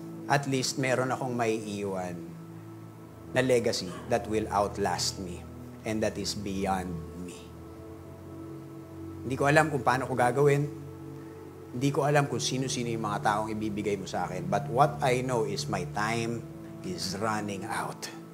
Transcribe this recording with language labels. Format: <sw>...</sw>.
<en>at least</en> <tl>meron akong maiiwan na</tl> <en>legacy that will outlast me and that is beyond me.</en> <tl>Hindi ko alam kung paano ko gagawin. Hindi ko alam kung sino-sino yung mga taong ibibigay mo sa akin.</tl> <en>But what I know is my time is running out.</en>